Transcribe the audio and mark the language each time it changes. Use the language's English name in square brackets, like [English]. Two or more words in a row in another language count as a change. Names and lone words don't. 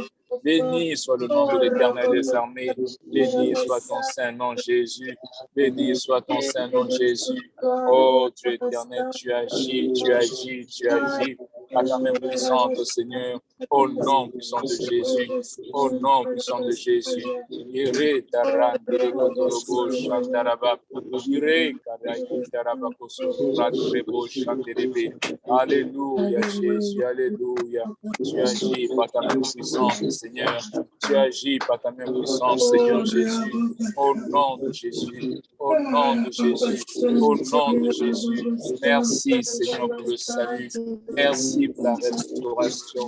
[French] Béni soit le nom de l'Éternel des armées. Béni soit ton Saint-Nom, Jésus. Béni soit ton Saint-Nom, Jésus. Oh Dieu éternel, tu agis, tu agis, tu agis. À ta main puissante, Seigneur, au nom puissant de Jésus, au nom puissant de Jésus. Ire taran derekotorobo shantaraba, ire karayitaraba kosoratrebo shanterebe. Alléluia, Jésus, alléluia. Tu agis par ta main puissante, Seigneur. Tu agis par ta main puissante, Seigneur Jésus. Au nom de Jésus, au nom de Jésus, au nom de Jésus. Merci, Seigneur, pour le salut. Merci pour la restauration.